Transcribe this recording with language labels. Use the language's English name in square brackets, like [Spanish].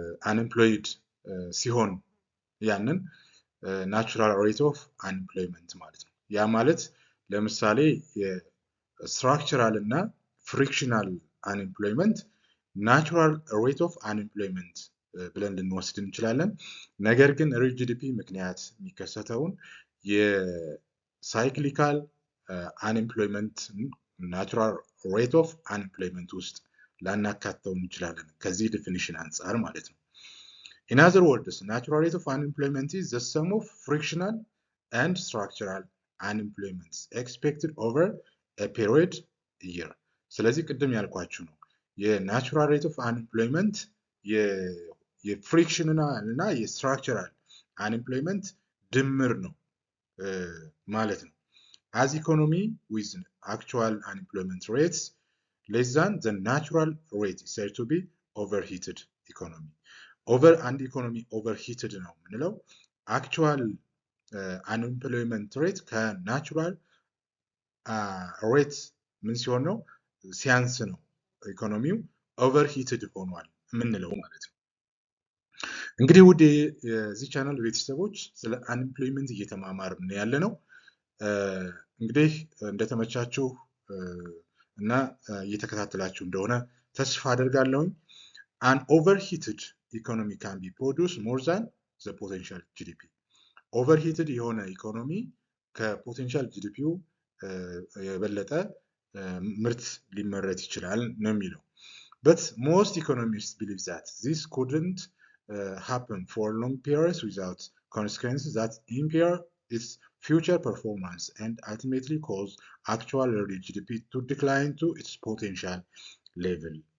[Amharic] አንኤምፕሎይድ ሲሆን ያንን ናቹራል ሬት ኦፍ አንኤምፕሎይመንት ማለት ነው። ያ ማለት ለምሳሌ የስትራክቸራል እና ፍሪክሽናል አንኤምፕሎይመንት ናቹራል ሬት ኦፍ አንኤምፕሎይመንት ብለን ልንወስድ እንችላለን። ነገር ግን ሪል ጂዲፒ ምክንያት የሚከሰተውን የሳይክሊካል አንኤምፕሎይመንት ናቹራል ሬት ኦፍ አንኤምፕሎይመንት ውስጥ ላናካተው እንችላለን ከዚህ ዲፊኒሽን አንፃር ማለት ነው። [English] In other words, natural rate of unemployment is the sum of frictional and structural unemployment expected over a period year. [Amharic] ስለዚህ ቅድም ያልኳችሁ ነው የናቹራል ሬት ኦፍ አንኤምፕሎይመንት የፍሪክሽናል እና የስትራክቸራል አንኤምፕሎይመንት ድምር ነው ማለት ነው። [English] As economy with actual unemployment rates less than the natural rate is said to be overheated economy. [Amharic] ኦቨር አንድ ኢኮኖሚ ኦቨርሂትድ ነው የምንለው አክቹዋል አንኤምፕሎይመንት ሬት ከናቹራል ሬት ምን ሲሆን ነው ሲያንስ ነው ኢኮኖሚው ኦቨርሂትድ ሆኗል የምንለው ማለት ነው። እንግዲህ ውድ የዚህ ቻናል ቤተሰቦች ስለ አንኤምፕሎይመንት እየተማማርን ያለ ነው። እንግዲህ እንደተመቻችሁ እና እየተከታተላችሁ እንደሆነ ተስፋ አደርጋለሁኝ። [English] An overheated economy can be produced more than the potential GDP. Overheated [Amharic] የሆነ ኢኮኖሚ ከፖቴንሻል ጂዲፒው የበለጠ ምርት ሊመረት ይችላል ነው የሚለው። [English] But most economists believe that this couldn't happen for long periods without consequences that impair its future performance and ultimately cause actual real GDP to decline to its potential level.